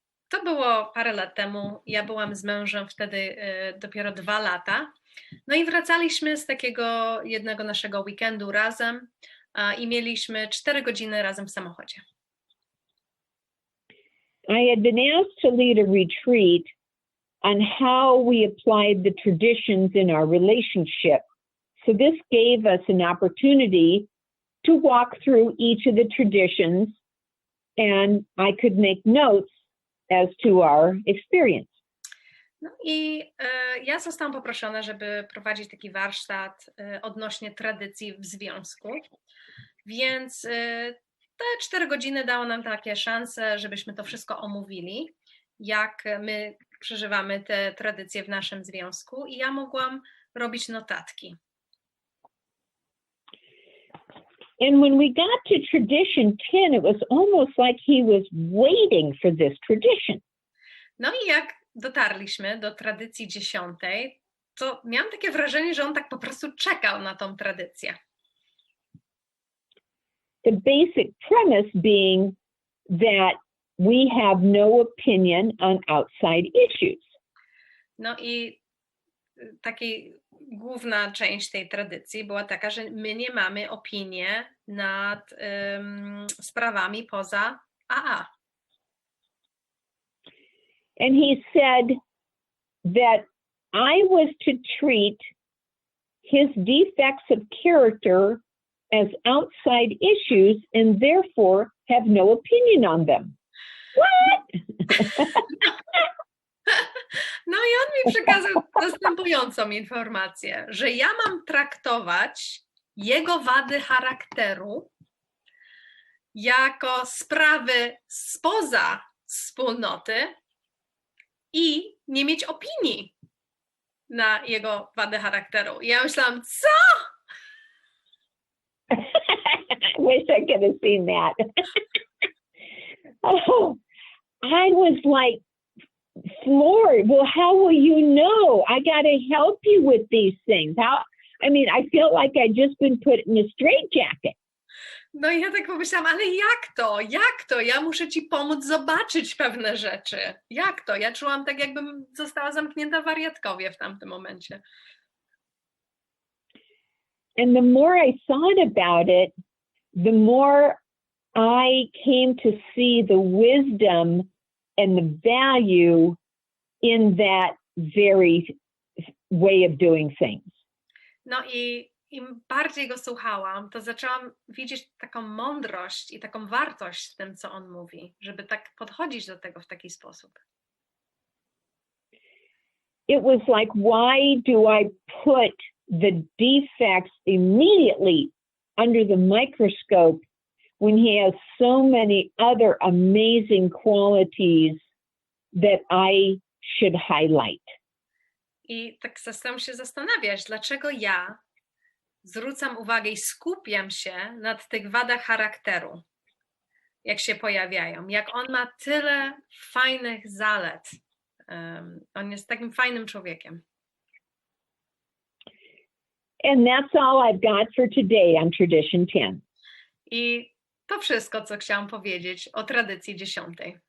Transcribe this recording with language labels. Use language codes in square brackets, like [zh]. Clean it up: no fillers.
[pl] To było parę lat temu. Ja byłam z mężem wtedy dopiero 2 lata. No i wracaliśmy z takiego jednego naszego weekendu razem i mieliśmy 4 godziny razem w samochodzie. [en] I had been asked to lead a retreat on how we applied the traditions in our relationship. So this gave us an opportunity to walk through each of the traditions, and I could make notes as to our experience. [pl] No i ja zostałam poproszona, żeby prowadzić taki warsztat odnośnie tradycji w związku, więc te 4 godziny dało nam takie szanse, żebyśmy to wszystko omówili, jak my przeżywamy te tradycje w naszym związku i ja mogłam robić notatki. [en] And when we got to tradition 10, it was almost like he was waiting for this tradition. [pl] No i jak dotarliśmy do tradycji 10, to miałam takie wrażenie, że on tak po prostu czekał na tą tradycję. [en] The basic premise being that we have no opinion on outside issues. [pl] No i główna część tej tradycji była taka, że my nie mamy opinii nad sprawami poza AA. [en] And he said that I was to treat his defects of character as outside issues and therefore have no opinion on them. What? [pl] No i on mi przekazał następującą informację, że ja mam traktować jego wady charakteru jako sprawy spoza wspólnoty i nie mieć opinii na jego wady charakteru. I ja myślałam, co? [en] I wish I could have seen that. Oh, I was like floored. Well, how will you know? I got to help you with these things. I feel like I just been put in a straitjacket. [pl] No i ja tak pomyślałam, ale jak to? Jak to? Ja muszę ci pomóc zobaczyć pewne rzeczy. Jak to? Ja czułam tak, jakbym została zamknięta w wariatkowie w tamtym momencie. [en] And the more I thought about it, the more I came to see the wisdom and the value in that very way of doing things. [pl] No i im bardziej go słuchałam, to zaczęłam widzieć taką mądrość i taką wartość w tym, co on mówi, żeby tak podchodzić do tego w taki sposób. [en] It was like, why do I put the defects immediately under the microscope when he has so many other amazing qualities that I should highlight? [pl] I tak zaczęłam się zastanawiać, dlaczego ja zwracam uwagę i skupiam się nad tych wadach charakteru, jak się pojawiają. Jak on ma tyle fajnych zalet. On jest takim fajnym człowiekiem. [en] And that's all I've got for today on Tradition 10. [pl] I to wszystko, co chciałam powiedzieć o tradycji 10.